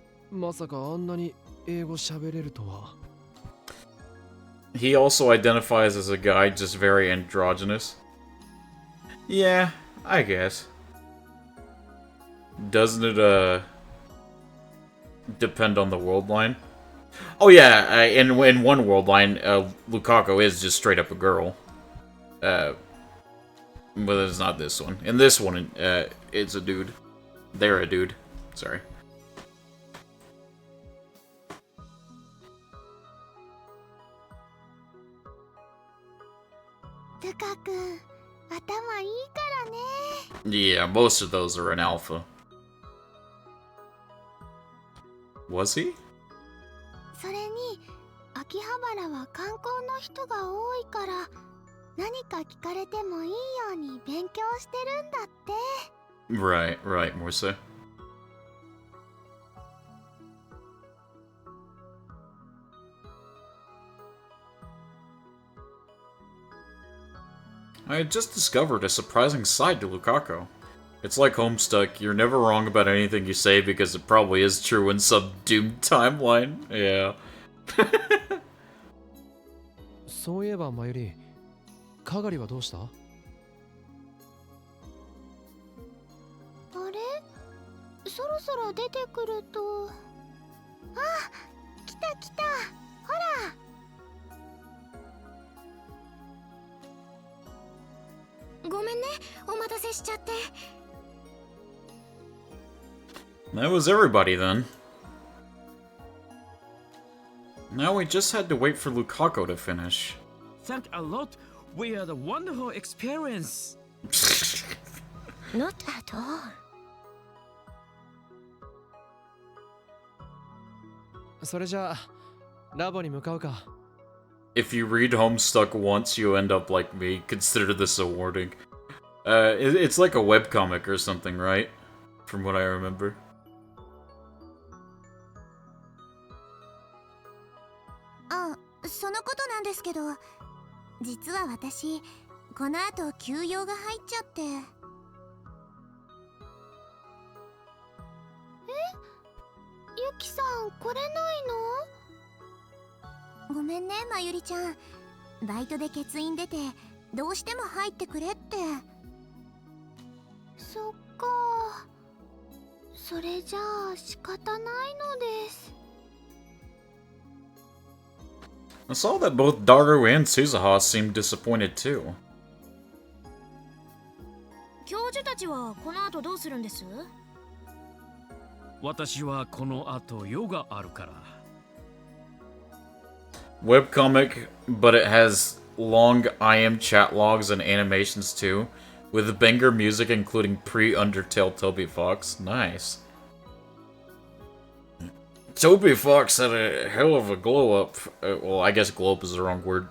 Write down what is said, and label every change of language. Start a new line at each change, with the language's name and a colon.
Japanese: まさかあんなに英語喋れるとは。
English: He also identifies as a guy, just very androgynous. Yeah, I guess. Doesn't it, depend on the world line? Oh yeah, in one world line, Lukaku is just straight up a girl. But it's not this one. In this one, it's a dude. They're a dude. Sorry.
Japanese: ルカ君、頭いいからね。
English: Yeah, most of those are an alpha. Was he?
Japanese: それに、秋葉原は観光の人が多いから、何か聞かれてもいいように勉強してるんだって。
English: Right, Morse. I had just discovered a surprising side to Lukaku. It's like Homestuck, you're never wrong about anything you say because it probably is true in some doomed timeline. Yeah.
Japanese: そういえばマユリ、かがりはどうした？あれ？そろそろ出てくると。あ、来た。ほら。ごめんね、お待たせしちゃって。
English: That was everybody then. Now we just had to wait for Lukaku to finish. Thank a lot. We had a wonderful experience. Not at all.
Japanese: それじゃあラボに向かうか。
English: If you read Homestuck once, you end up like me. Consider this a warning. It's like a webcomic or something, right? From what I remember.
Japanese: あ、そのことなんですけど、実は私この後休養が入っちゃって。ゆきさん来れないの？ごめんね、まゆりちゃん。バイトで欠員出てどうしても入ってくれって。そっか。それじゃあ仕方ないのです。
English: I saw that both Daru and Suzuha seemed disappointed too.
Japanese: 教授たちはこの後どうするんです？私はこの後ヨガあるから。
English: Webcomic, but it has long IM chat logs and animations too, with banger music including pre-Undertale Toby Fox. Nice. Toby Fox had a hell of a glow up. Well, I guess glow up is the wrong word.